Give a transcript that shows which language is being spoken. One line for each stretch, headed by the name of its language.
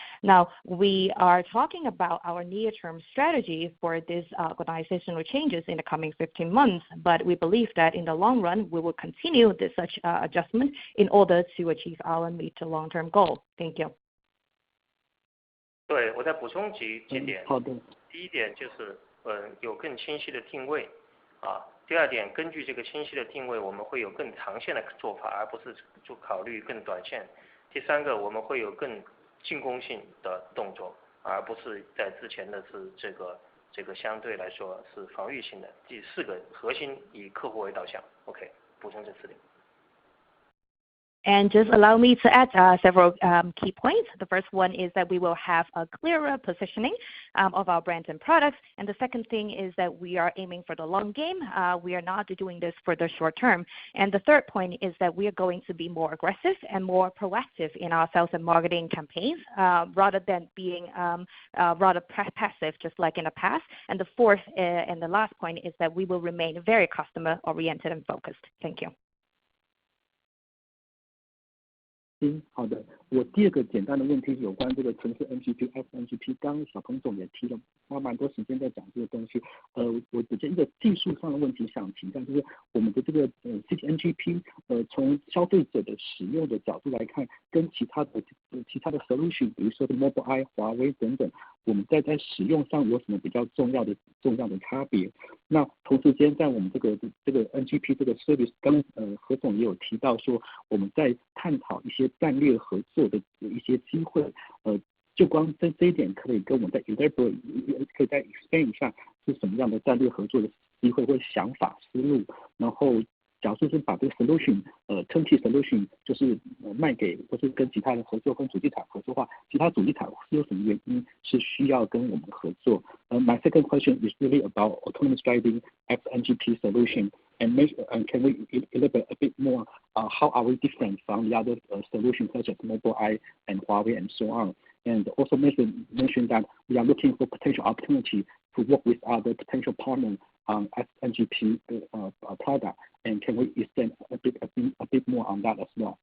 English: Now, we are talking about our near-term strategy for these organizational changes in the coming 15 months, but we believe that in the long run, we will continue this such adjustment in order to achieve our mid to long-term goal. Thank you.
Chinese: 对，我再补充几点。好的。第一点就是有更清晰的定位，第二点，根据这个清晰的定位，我们会有更长线的做法，而不是就考虑更短线。第三个，我们会有更进攻性的动作，而不是在之前的是这个相对来说是防御性的。第四个，核心以客户为导向。 OK， 补充这4点。
English: And just allow me to add several key points. The first one is that we will have a clearer positioning of our brands and products. And the second thing is that we are aiming for the long game. We are not doing this for the short term. And the third point is that we are going to be more aggressive and more proactive in our sales and marketing campaigns rather than being rather passive, just like in the past. And the fourth and the last point is that we will remain very customer oriented and focused. Thank you.
Chinese: 好的。我第二个简单的问题有关这个城市 NGP、FNGP， 刚刚小彭总也提了，花蛮多时间在讲这个东西。我只是一个技术上的问题想请教，就是我们的这个CTNGP， 从消费者的使用的角度来看，跟其他的
English: solution，
Chinese: 比如说 Mobileye、华为等等，我们在使用上有什么比较重要的差别？那同时间，在我们这个 NGP 这个
English: service，
Chinese: 刚何总也有提到说，我们在探讨一些战略合作的一些机会。就光这一点，可以跟我们再
English: elaborate，
Chinese: 可以再
English: explain
Chinese: 一下是什么样的战略合作的机会或想法思路。然后，假如是把这个
English: solution， turnkey solution，
Chinese: 就是卖给或是跟其他人合作，跟主机厂合作的话，其他主机厂是有什么原因是需要跟我们合作？
English: My second question is really about autonomous driving XNGP solution. And can we elaborate a bit more? How are we different from the other solutions such as Mobileye and Huawei and so on? And also mention that we are looking for potential opportunity to work with other potential partners on XNGP product. And can we extend a bit more on that as well?